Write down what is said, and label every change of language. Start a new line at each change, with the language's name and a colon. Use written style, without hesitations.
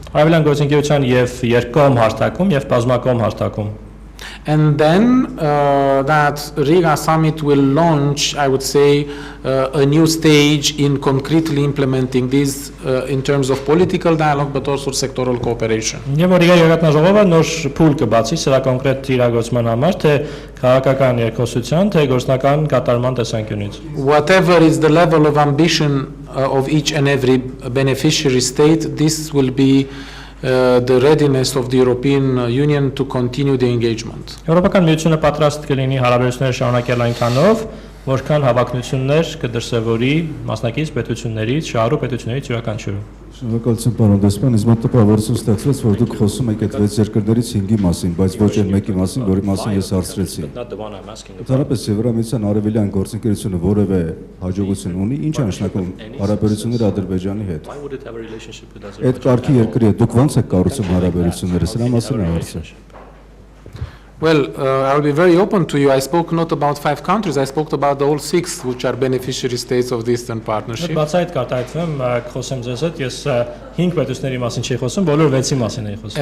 Armenian: Արևելյան գործընկերության եւ երկկողմ հարթակում եւ բազմակողմ հարթակում։
English: And then that Riga summit will launch, I would say, a new stage in concretely implementing this in terms of political dialogue, but also sectoral cooperation.
Armenian: Եվ որ Ռիգայի գագաթնաժողովը նոր փուլ կբացի սրա կոնկրետ իրագործման համար, թե քաղաքական երկխոսության, թե գործնական կատարման տեսանկյունից։
English: Whatever is the level of ambition of each and every beneficiary state, this will be the readiness of the European Union to continue the engagement.
Armenian: Եվրոպական միությունը պատրաստ կլինի հարաբերությունները շարունակել այնքանով, որքան հավակնություններ կդրսևորի մասնակից պետություններից, շահառու պետություններից յուրաքանչյուրը։ Շնորհակալություն պարոն դեսպան, ինձ մոտ տպավորություն ստացվեց, որ դուք խոսում եք այդ 6 երկրներից 5-ի մասին, բայց ոչ այն մեկի մասին, որի մասին ես հարցրեցի։ Ընդհանրապես Եվրամիության արևելյան գործընկերությունը որևէ հաջողություն ունի, ինչ է նշանակում հարաբերությունները Ադրբեջանի հետ։ Այդ կարգի երկրի հետ դուք ո՞նց եք կառուցում հարաբերությունները, սրա մասին է հարցը։
English: Well, I will be very open to you. I spoke not about 5 countries, I spoke about the all 6 which are beneficiary states of the Eastern Partnership.
Armenian: Բացի այդ կարտահայտվեմ, խոսեմ ձեզ հետ, ես 5 պետությունների մասին չի խոսում, բոլոր 6-ի մասին եմ խոսում։